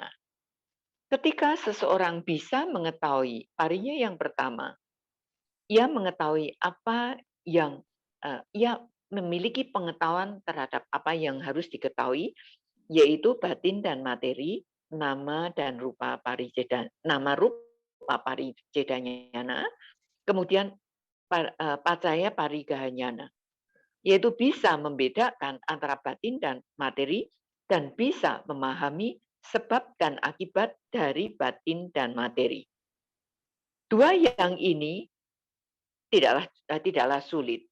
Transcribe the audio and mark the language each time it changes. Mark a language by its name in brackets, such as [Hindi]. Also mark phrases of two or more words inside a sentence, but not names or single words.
[Indonesian] Ketika seseorang bisa mengetahui parinya yang pertama, ia mengetahui apa yang ia memiliki pengetahuan terhadap apa yang harus diketahui, yaitu batin dan materi, nama dan [Pali] rupa pariceda, nama rupa paricedanyana, [Indonesian] kemudian [Pali] pacaya parigahanyana, [Indonesian] yaitu bisa membedakan antara batin dan materi dan bisa memahami sebab dan akibat dari batin dan materi. Dua yang ini tidaklah sulit.